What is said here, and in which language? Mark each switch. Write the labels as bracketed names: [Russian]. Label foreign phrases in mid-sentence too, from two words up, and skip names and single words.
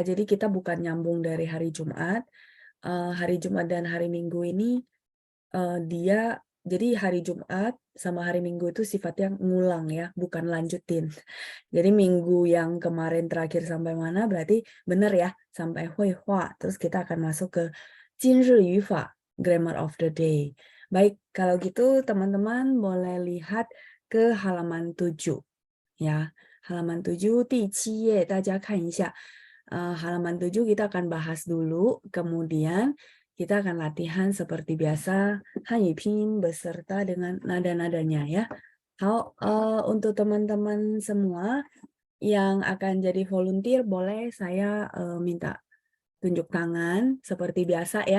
[Indonesian] Jadi kita bukan nyambung dari hari Jumat. Hari Jumat dan hari Minggu ini dia jadi hari Jumat sama hari Minggu itu sifatnya ngulang ya, bukan lanjutin. Jadi minggu yang kemarin terakhir sampai mana berarti benar ya, sampai [Chinese] 会话. [Indonesian] Terus kita akan masuk ke [Chinese] 今日语法 [English] grammar of the day. [Indonesian] Baik, kalau gitu teman-teman boleh lihat ke halaman 7 ya. Halaman 7 di [Chinese] 7 页, 大家看一下. [Indonesian] Halaman 7 kita akan bahas dulu, kemudian kita akan latihan seperti biasa Hanyu Pinyin beserta dengan nada-nadanya ya. Untuk teman-teman semua yang akan jadi volunteer boleh saya minta tunjuk tangan seperti biasa ya.